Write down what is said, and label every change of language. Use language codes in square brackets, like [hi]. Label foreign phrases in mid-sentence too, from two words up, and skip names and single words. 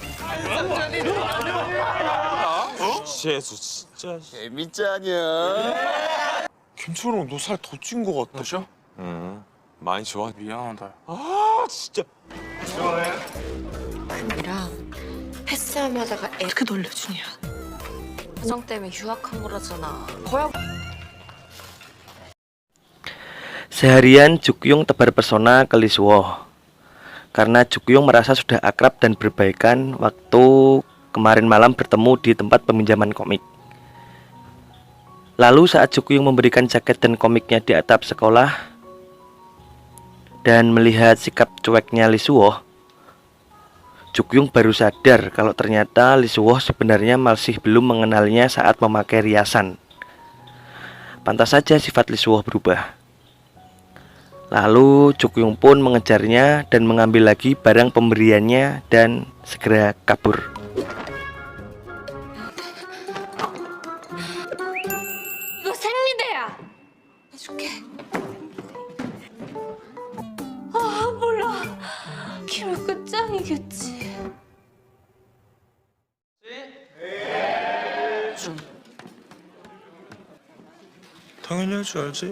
[ko] 재수 진짜 재밌잖냐. 김철웅 너 살 더 찐 거 같다. 그렇죠? 응, 많이 좋아. 미안하다. 아 진짜. 아니라 패스하자마자가 이렇게 놀려주냐. 화정 때문에 유학한 거라잖아. 거야. [id] Seharian Jukuyung tebar pesona ke Lee Suwo karena Jukuyung merasa sudah akrab dan berbaikan waktu kemarin malam bertemu di tempat peminjaman komik. Lalu saat Jukuyung memberikan jaket dan komiknya di atap sekolah dan melihat sikap cueknya Lee Suwo, Jukuyung baru sadar kalau ternyata Lee Suwo sebenarnya masih belum mengenalnya saat memakai riasan. Pantas saja sifat Lee Suwo berubah. Lalu Jukuyung pun mengejarnya dan mengambil lagi barang pemberiannya dan segera kabur. [ko] 이거 생리대야. 해줄게. 아 몰라. 기록 끝장이겠지. 당연히 할 줄 알지?